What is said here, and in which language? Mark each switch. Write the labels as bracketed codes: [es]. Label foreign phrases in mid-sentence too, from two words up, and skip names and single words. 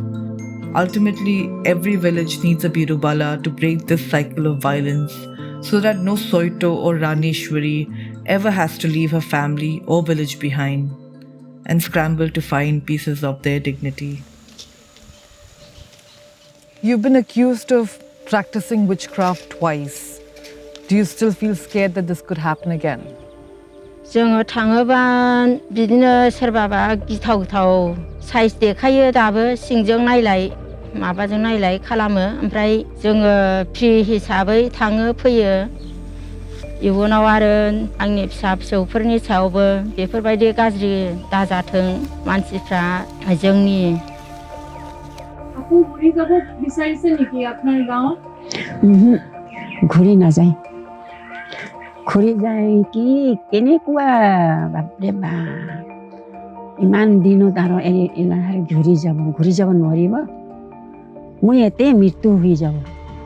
[en] Ultimately, every village needs a Birubala to break this cycle of violence so that no Soito or Raneshwari ever has to leave her family or village behind and scramble to find pieces of their dignity. You've been accused of practicing witchcraft twice. Do you still feel scared that this could happen again? [brx] जोङो थाङोबा बिदिनो सोरबाबा गिथाव गिथाव साइज देखायो दाबो सिंजों नायलाय माबाजों नायलाय खालामो ओमफ्राय जोङो फ्रि हिसाबै थाङो फैयो इयुनाव आरो आंनि फिसा फिसौफोरनि सायावबो बेफोरबायदि गाज्रि दाजाथों मानसिफ्रा जोंनि [as] আপু ঘুৰি যাব বিচাৰিছে নেকি আপোনাৰ গাঁৱত ঘূৰি নাযায় ঘূৰি যায় কি কেনেকুৱা বাপৰে বাপ ইমান দিনত আৰু ঘূৰি যাব নোৱাৰিব মই ইয়াতে মৃত্যু হৈ যাব